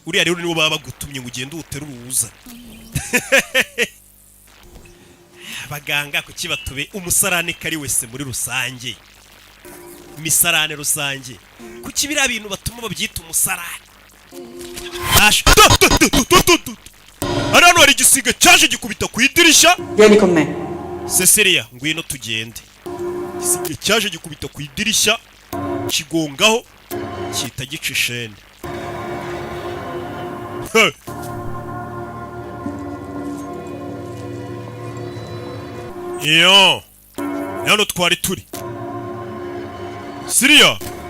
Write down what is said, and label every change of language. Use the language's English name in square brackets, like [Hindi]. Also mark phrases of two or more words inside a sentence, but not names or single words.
[Kinyarwanda] Uriya rero niwo baba bagutumye ngo ugende uterura uza. Baganga kuki batube umusarane kari wese muri rusange. Misarane rusange. Kuki bira bintu batuma babyita umusarane. Hano hari igisiga cyaje gikubita ku idirisha. [Italian] Vieni con me. [Kinyarwanda] Cecilia ngwino tugende. Igisiga cyaje gikubita ku idirisha kigongaho kita gica ishene. Iyo hano twari turi Syria.